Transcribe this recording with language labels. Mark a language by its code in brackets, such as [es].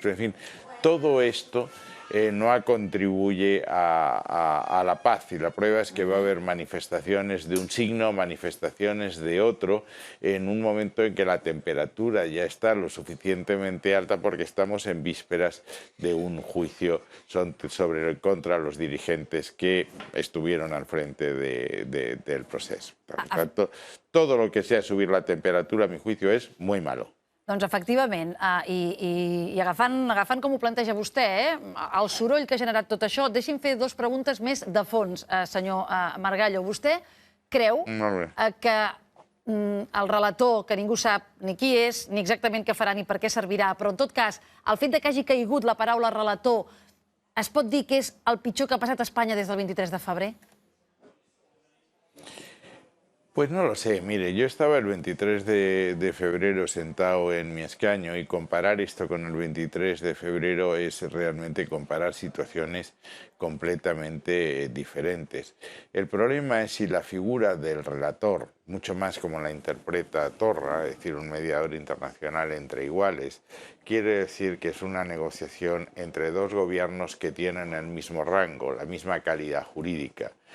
[es] Pero, en fin, todo esto no contribuye a la paz, y la prueba es que va a haber manifestaciones de un signo, manifestaciones de otro, en un momento en que la temperatura ya está lo suficientemente alta, porque estamos en vísperas de un juicio contra los dirigentes que estuvieron al frente del proceso. Por lo tanto, todo lo que sea subir la temperatura, a mi juicio, es muy malo. [ca] Doncs efectivament, i agafant com ho planteja vostè, el soroll que ha generat tot això, deixi'm fer 2 preguntes més de fons, senyor Margallo. Vostè creu que el relator, que ningú sap ni qui és, ni exactament què farà, ni per què servirà, però en tot cas, el fet que hagi caigut la paraula relator, es pot dir que és el pitjor que ha passat a Espanya des del 23 de febrer? [es] Pues no lo sé. Mire, yo estaba el 23 de febrero sentado en mi escaño, y comparar esto con el 23 de febrero es realmente comparar situaciones completamente diferentes. El problema es si la figura del relator, mucho más como la interpreta Torra, es decir, un mediador internacional entre iguales, quiere decir que es una negociación entre 2 gobiernos que tienen el mismo rango, la misma calidad jurídica.